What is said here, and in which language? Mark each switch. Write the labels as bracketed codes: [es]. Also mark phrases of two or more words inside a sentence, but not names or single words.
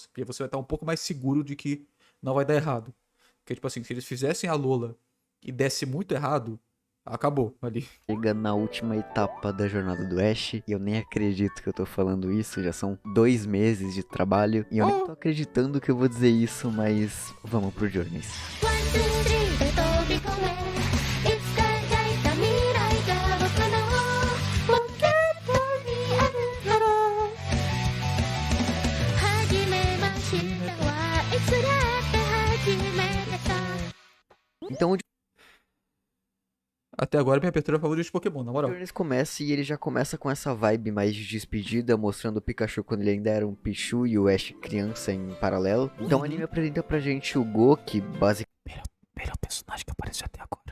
[pt] Porque você vai estar um pouco mais seguro de que não vai dar errado. Porque, tipo assim, se eles fizessem a Lola e desse muito errado, acabou ali. chega na última etapa da jornada do Ash, e eu nem acredito que eu tô falando isso, já são 2 meses de trabalho, e eu nem tô acreditando que eu vou dizer isso, mas vamos pro Journeys. [ja] ワンツースリーで飛び込めいつか描いた未来が僕のポケットにあるだろう初めましてはいつだって初めてさ [pt] Então o Até agora, minha abertura favorita de Pokémon, na moral. Journeys começa e ele já começa com essa vibe mais de despedida, mostrando o Pikachu quando ele ainda era um Pichu e o Ash criança em paralelo. Então o anime apresenta pra gente o Go, que Melhor personagem que apareceu até agora.